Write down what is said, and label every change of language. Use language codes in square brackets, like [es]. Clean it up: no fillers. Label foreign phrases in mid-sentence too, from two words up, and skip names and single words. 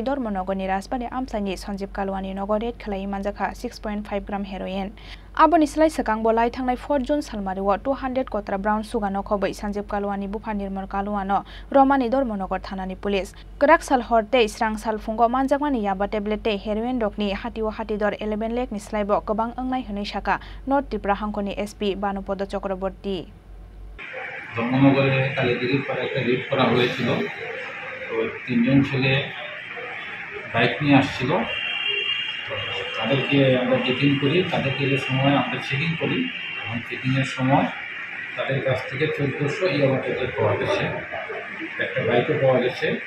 [trp] Dharmanagarni Rajbari Amchaini Sanjib Kaluani nogo red khlai manjakha 6.5gm heroin Aboni slai sakang bolai thangnai 4 June salmariwo 200 kotra [en] brown sugar [trp] no Khobwi Sanjib Kaluani bufa nirmal Kaluano Romani Dharmanagar Thanani police kraksal hortei srangsal fungo manjakmani Yaba tablet tei heroin rokni hatio hatidor 11 lakh ni slaibo gobang angnai hwnoi saka North Tripura hankoni SP Banupodo Chakraborty [bn] ধর্মনগরে কালীদিঘির পরে একটা রেড করা হয়েছিল তো তিনজন ছেলে বাইক নিয়ে আসছিল তো তাদেরকে আমরা চেকিং করি তাদেরকে যে সময় আমরা চেকিং করি এবং চেকিংয়ের সময় তাদের কাছ থেকে 1400 ইয়াবা ট্যাবলেট পাওয়া গেছে একটা বাইকও পাওয়া গেছে